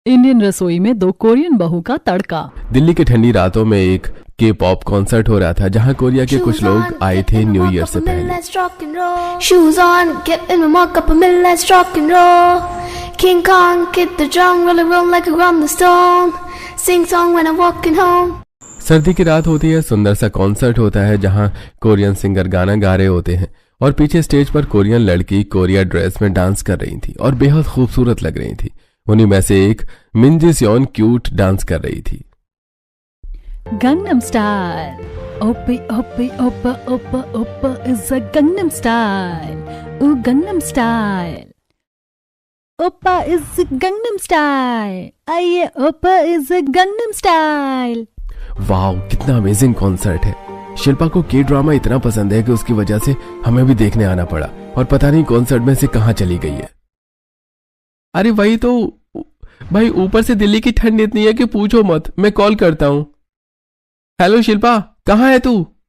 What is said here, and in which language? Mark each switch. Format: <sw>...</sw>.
<hi>Indian रसोई में 2 Korean बहू का तड़का। दिल्ली की ठंडी रातों में एक के पॉप कॉन्सर्ट हो रहा था जहां कोरिया के कुछ लोग आए थे न्यू ईयर से पहले।</hi> <en>Shoes on, get in and walk up a middle, let's rock and roll. King Kong, hit the drum, roll like a on the stone. Sing song when I'm walking home.</en> <hi>सर्दी की रात होती है, सुंदर सा concert होता है जहां कोरियन सिंगर गाना गा रहे होते हैं और पीछे स्टेज पर कोरियन लड़की कोरिया ड्रेस में डांस कर रही थी और बेहद खूबसूरत लग रही थी। उन्हीं में से एक मिंजी सियोन क्यूट डांस कर रही थी।</hi> <en>Gangnam Style. Oppa, oppa, oppa, oppa, oppa is a Gangnam Style. Ooh, Gangnam Style. Oppa is a Gangnam Style. आइए, Oppa is a Gangnam Style.</en> <hi>वाह, कितना अमेजिंग कॉन्सर्ट है। शिल्पा को के ड्रामा इतना पसंद है कि उसकी वजह से हमें भी देखने आना पड़ा और पता नहीं कॉन्सर्ट में से कहां चली गई है। अरे वही तो भाई, ऊपर से दिल्ली की ठंड इतनी है कि पूछो मत। मैं कॉल करता हूँ। हेलो शिल्पा, कहाँ है तू?</hi>